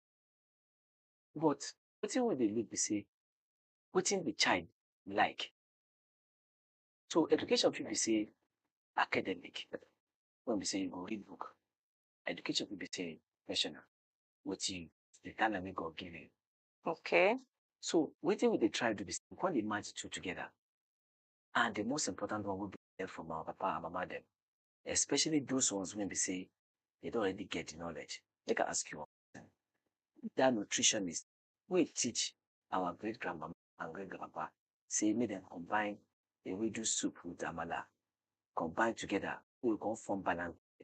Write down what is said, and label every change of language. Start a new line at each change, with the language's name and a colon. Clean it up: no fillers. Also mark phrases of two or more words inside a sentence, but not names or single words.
Nigerian Pidgin: But wetin we dey look be say, wetin the child like. So education fit be say academic, when be say you go read book. Education fit be say professional, wetin the talent wey God give you. Okay. So wetin we dey try do be say we come dey match the two together. And the most important one will be learn from our papa and mama them, especially those ones when be say they don't already get the knowledge. Make I ask you one question. That nutritionist will teach our great grandmama and great grandpapa, say make them combine the wedu soup with amala, combine together, we will come form balance.